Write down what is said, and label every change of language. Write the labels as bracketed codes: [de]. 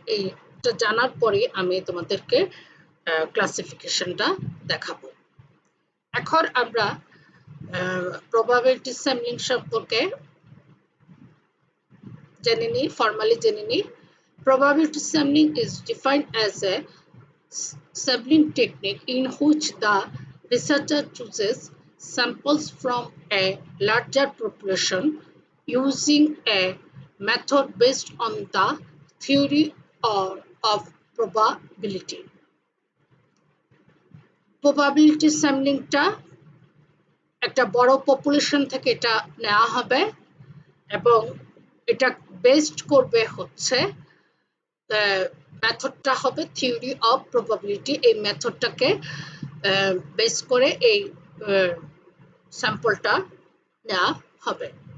[bn] এইটা জানার পরে আমি তোমাদেরকে ক্লাসিফিকেশনটা দেখাবো। এখন আমরা প্রবাবিলিটি স্যাম্পলিং সম্পর্কে জেনে নিই, ফর্মালি জেনে নিই। [en] Probability sampling is defined as a sampling technique in which the researcher chooses samples from a larger population using a method based on the theory of probability. [bn] Probability sampling-টা একটা বড় population থেকে এটা নেওয়া হবে এবং এটা বেসড করবে হচ্ছে মেথডটা হবে থিওরি অফ প্রবাবিলিটি। এই মেথডটাকে বেস করে এই স্যাম্পলটা নেওয়া হবে।